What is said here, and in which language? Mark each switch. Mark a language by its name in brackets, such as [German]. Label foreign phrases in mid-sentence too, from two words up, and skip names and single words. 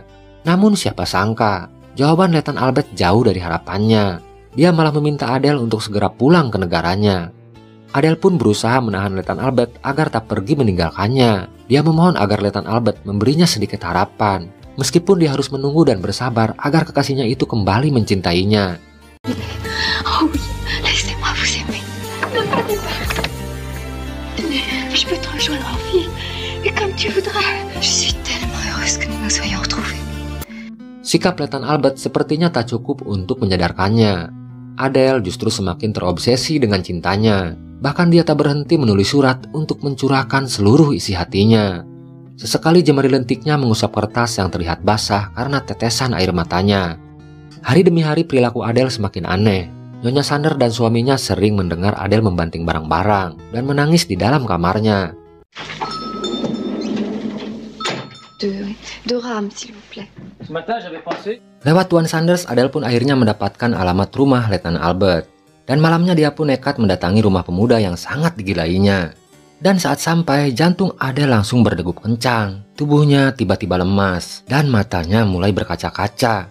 [Indonesian] Namun siapa sangka, jawaban Letnan Albert jauh dari harapannya. Dia malah meminta Adele untuk segera pulang ke negaranya. Adele pun berusaha menahan Letnan Albert agar tak pergi meninggalkannya. Dia memohon agar Letnan Albert memberinya sedikit harapan. Meskipun dia harus menunggu dan bersabar agar kekasihnya itu kembali mencintainya. [French] Oh oui, laissez-moi vous aimer. Ne pas débarque. Je peux te rejoindre en ville, et comme tu voudras. Je suis tellement heureuse que nous nous soyons retrouvés. [Indonesian] Sikap Letnan Albert sepertinya tak cukup untuk menyadarkannya. Adele justru semakin terobsesi dengan cintanya. Bahkan dia tak berhenti menulis surat untuk mencurahkan seluruh isi hatinya. Sesekali jemari lentiknya mengusap kertas yang terlihat basah karena tetesan air matanya. Hari demi hari perilaku Adele semakin aneh. Nyonya Sanders dan suaminya sering mendengar Adele membanting barang-barang dan menangis di dalam kamarnya. [French] Deux rames, s'il vous plaît. Ce matin, j'avais pensé... [Indonesian] Lewat Tuan Sanders, Adele pun akhirnya mendapatkan alamat rumah Letnan Albert. Dan malamnya dia pun nekat mendatangi rumah pemuda yang sangat digilainya. Dan saat sampai, jantung Adele langsung berdegup kencang. Tubuhnya tiba-tiba lemas dan matanya mulai berkaca-kaca.